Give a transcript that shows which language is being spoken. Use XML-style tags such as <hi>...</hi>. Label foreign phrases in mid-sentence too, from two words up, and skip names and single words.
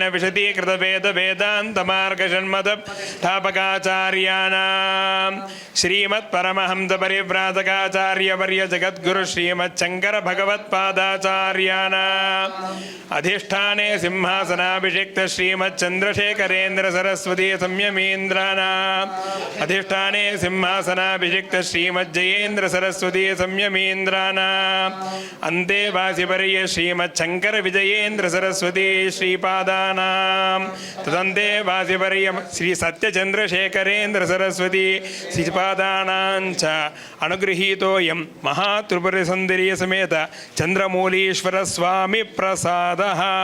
<sa>విశదీకృత వేద వేదాంత మార్గ షణ్మద స్థాపకాచార్యానాం శ్రీమత్ పరమహంస పరివ్రాజకాచార్య వర్య జగద్గురు శ్రీమత్ శంకర భగవత్పాదాచార్యానాం అధిష్టానే సింహాసనాభిషిక్త శ్రీమత్ చంద్రశేఖరేంద్ర సరస్వతీ సంయమీంద్రానాం अधिष्ठाने सिंहासनाभिषिक्त श्रीमज्जयेन्द्र सरस्वती संयमेन्द्राणाम् अन्ते वासिवर्य श्रीमच्छङ्कर विजयेन्द्र सरस्वती श्रीपादानां तदन्ते वासिवर्य श्री सत्यचन्द्रशेखरेन्द्र सरस्वती श्रीपादानां च अनुगृहीतोऽयं महात्रिपुरसुन्दरी समेत चन्द्रमौलीश्वर स्वामी प्रसादः।</sa>